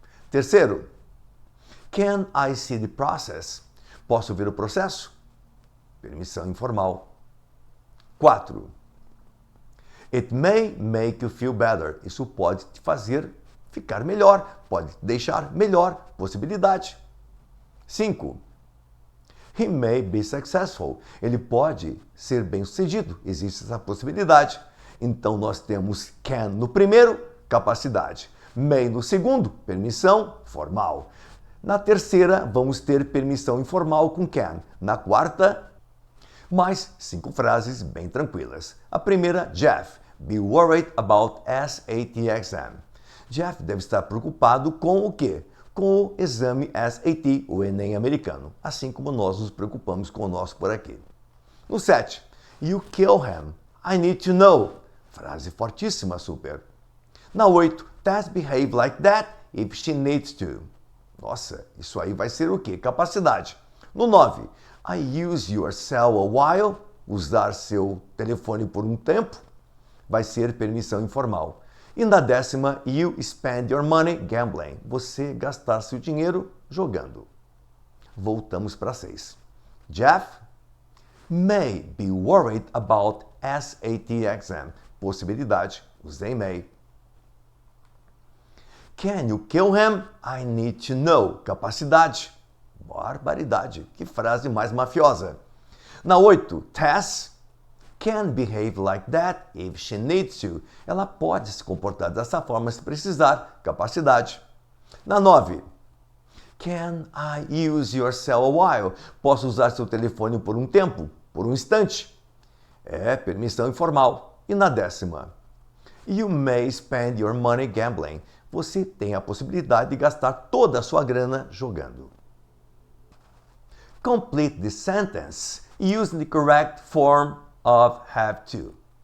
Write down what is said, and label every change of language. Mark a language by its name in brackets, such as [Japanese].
[English] Terceiro, can I see the process? [Portuguese] Posso ver o processo? Permissão informal. 4. [English] It may make you feel better. [Portuguese] Isso pode te fazer ficar melhor, pode te deixar melhor. Possibilidade. 5. [English] He may be successful. [Portuguese] Ele pode ser bem-sucedido. Existe essa possibilidade. Então nós temos can no primeiro, capacidade. May no segundo, permissão formal. Na terceira, vamos ter permissão informal com can. Na quarta, mais 5 frases bem tranquilas. [English] A primeira, Jeff, be worried about SAT exam. [Portuguese] Jeff deve estar preocupado com o quê? Com o exame SAT, o Enem americano. Assim como nós nos preocupamos com o nosso por aqui. [English] No 7, you kill him. I need to know. [Portuguese] Frase fortíssima, super. Na 8, Tess behave like that if she needs to. Nossa, isso aí vai ser o quê? Capacidade. No 9, I use your cell a while. Usar seu telefone por um tempo. Vai ser permissão informal. E na 10ª, [English] you spend your money gambling. [Portuguese] Você gastar seu dinheiro jogando. Voltamos para 6. [English] Jeff may be worried about SAT exam. [Portuguese] Possibilidade. Usei may. [English] Can you kill him? I need to know. Capacidade. [Portuguese] Barbaridade. Que frase mais mafiosa. [English] Na 8, Tess can behave like that if she needs to. [Portuguese] Ela pode se comportar dessa forma se precisar. Capacidade. [English] Na 9, can I use your cell a while? [Portuguese] Posso usar seu telefone por um tempo? Por um instante? É permissão informal. [English] E na 10ª, you may spend your money gambling. [Portuguese] Você tem a possibilidade de gastar toda a sua grana jogando. [English] Complete the sentence using the correct form of have to.